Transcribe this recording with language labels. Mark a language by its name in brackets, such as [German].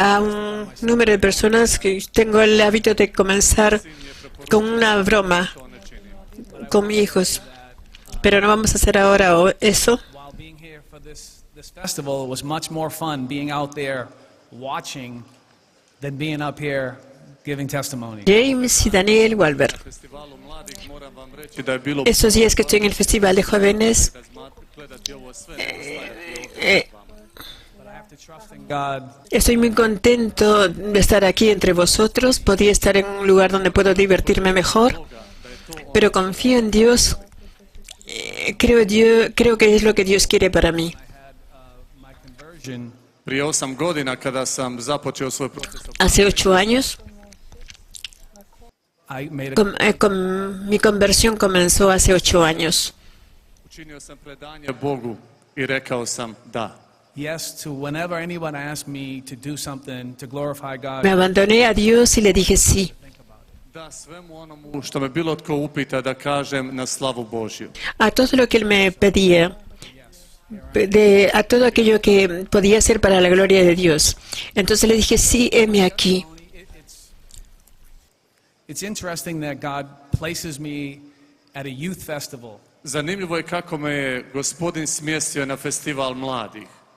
[Spanish] a un número de personas, que tengo el hábito de comenzar con una broma [Croatian] to ne činim. [Spanish] con mis hijos. Pero no vamos a hacer ahora eso. [English] While being here for this festival, it was much more fun being out there watching than being up here giving testimony. [Spanish] James y Daniel Walber. [Croatian] Festivalu mladih moram vam reći da je bilo [Spanish] Estos días que estoy en el Festival de Jóvenes, [Croatian] gledati ovo sve ne ostajati eh, [English] But I have to trust in God. [Spanish] estoy muy contento de estar aquí entre vosotros. Podría estar en un lugar donde puedo divertirme mejor, pero confío en Dios. Creo que es lo que Dios quiere para mí. [English] My conversion [Croatian] prije 8 godina kada sam započeo svoj proces. [Spanish] Hace 8 años, [English] I made a [Spanish] mi conversión comenzó hace 8 años. [Croatian] učinio sam predanje Bogu i rekao sam da. [English] Yes to whenever anyone asked me to do something to glorify God. [Spanish] Me abandoné a Dios y le dije sí. [Croatian] Da svemu onomu što me bilo tko upita da kažem na slavu Božju. [Spanish] A todo lo que Él me pedía, a todo aquello que podía hacer para la gloria de Dios. Entonces le dije, sí, heme aquí. [English] It's interesting that God places me at a youth festival. [Croatian] Zanimljivo je kako me je Gospodin smjestio na festival mladih.